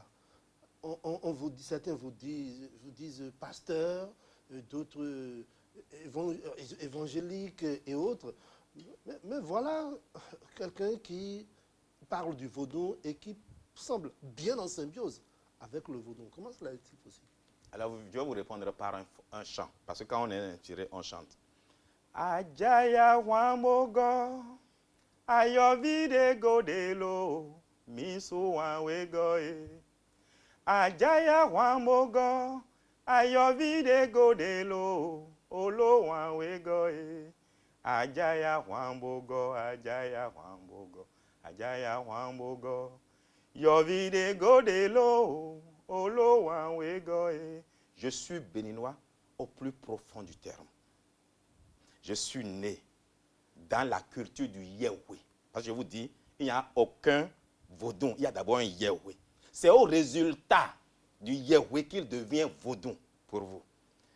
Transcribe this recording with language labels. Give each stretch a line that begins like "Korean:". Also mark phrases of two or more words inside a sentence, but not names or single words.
French: Certains vous disent pasteur, d'autres évangéliques et autres. Mais voilà quelqu'un qui parle du vaudou et qui semble bien en symbiose avec le vaudou. Comment cela est-il possible? Alors, je vais vous répondre par un chant. Parce que quand on est inspiré, on chante.
Fon: Ajaya wamogo, ayovide godelo, misu wanwegoe. Ajaya wamogo, ayovide godelo, olo wanwegoe. Ajaya wambogo, ajaya wambogo, ajaya wambogo. Yovide godelo, olo wanwegoe.
French: Je suis béninois au plus profond du terme. Je suis né dans la culture du Yahweh. Parce que je vous dis, il n'y a aucun vaudou. Il y a d'abord un Yahweh. C'est au résultat du Yahweh qu'il devient vaudou pour vous.